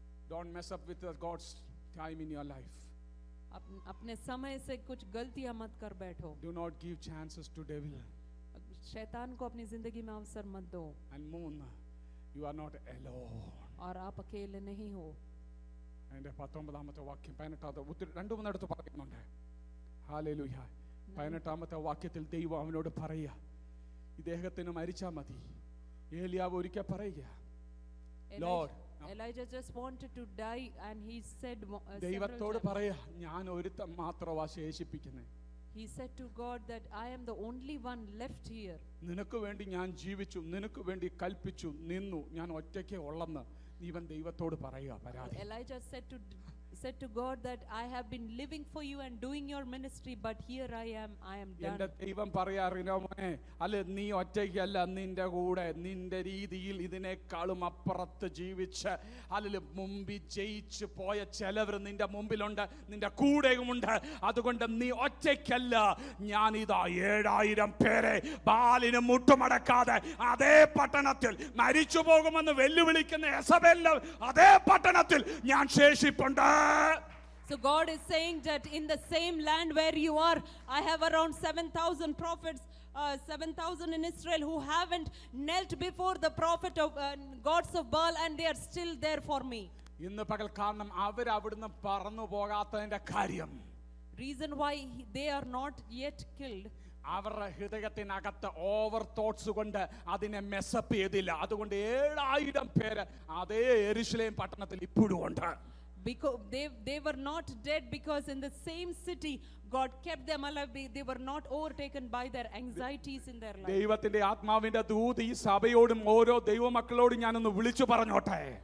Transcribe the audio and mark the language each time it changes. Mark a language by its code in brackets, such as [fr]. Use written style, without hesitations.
[en] Don't mess up with God's time in your life. [hi] अपने समय से कुछ गलतियां मत कर बैठो. [en] Do not give chances to devil. [hi] शैतान को अपनी जिंदगी में अवसर मत दो. [en] And moon, you are not alone. [hi] और आप अकेले नहीं हो. [ml] അതിന്റെ 19ാമത്തെ വാക്യം 18 രണ്ടു മൂന്നിടത്ത് പറയുന്നുണ്ട്. ഹല്ലേലൂയ. 18ാമത്തെ വാക്യത്തിൽ ദൈവം അവനോട് പറയുക, ഇദ്ദേഹത്തിന് മരിച്ചാൽ മതി. ഏലിയാവ് ഒരിക്കൽ പറയുക, [en] Lord, Elijah just wanted to die and he said [ml] ദൈവത്തോട് പറയാ, ഞാൻ ഒരുത്തൻ മാത്രമാ ശേഷിപ്പിക്കുന്നത്. [en] He said to God that I am the only one left here. [ml] നിനക്ക് വേണ്ടി ഞാൻ ജീവിച്ചു, നിനക്ക് വേണ്ടി കൽപ്പിച്ചു, നിന്നു, ഞാൻ ഒറ്റയ്ക്കേ ഉള്ളെന്ന് ഇവൻ ദൈവത്തോട് പറയുക. പരാതി. [en] Elijah said to God that I have been living for you and doing your ministry, but here I am done. [ml] എന്റെ ദൈവം പറയാറിനോ മോനെ, അല്ല നീ ഒറ്റയ്ക്കല്ല, നിന്റെ കൂടെ നിന്റെ രീതിയിൽ ഇതിനേക്കാളും അപ്പുറത്ത് ജീവിച്ച് അല്ല മുമ്പിൽ ജയിച്ച് പോയ ചിലവർ നിന്റെ മുമ്പിലുണ്ട്, നിന്റെ കൂടെയുമുണ്ട്. അതുകൊണ്ട് നീ ഒറ്റയ്ക്കല്ല. ഞാനിതാ 7000 പേരെ ബാലിന് മുട്ടുമടക്കാതെ അതേ പട്ടണത്തിൽ മരിച്ചു പോകുമെന്ന് വെല്ലുവിളിക്കുന്ന യെസബേലിന്റെ അതേ പട്ടണത്തിൽ ഞാൻ ശേഷിപ്പുണ്ട്. [en] So God is saying that in the same land where you are, I have around 7,000 prophets, 7,000 in Israel who haven't knelt before the prophet of gods of Baal, and they are still there for me. [ml] ഇന്ന് പകൽ കാരണം അവർ അവിടുന്ന് പറന്നു പോകാത്തതിന്റെ കാര്യം, [en] reason why they are not yet killed, [ml] അവരുടെ ഹൃദയത്തിനകത്ത് [en] over thoughts [ml] കൊണ്ട് അതിനെ mess up ചെയ്തില്ല. അതുകൊണ്ട് 7000 പേര് അതേ യെരൂശലേം പട്ടണത്തിൽ ഇപ്പോഴും ഉണ്ട്. [en] Because they were not dead, because in the same city God kept them alive. They were not overtaken by their anxieties in their life. [ml] ദൈവത്തിന്റെ ആത്മാവിന്റെ ദൂത് ഈ സഭയോടും ഓരോ ദൈവമക്കളോടും ഞാനൊന്ന് വിളിച്ചു പറഞ്ഞോട്ടെ.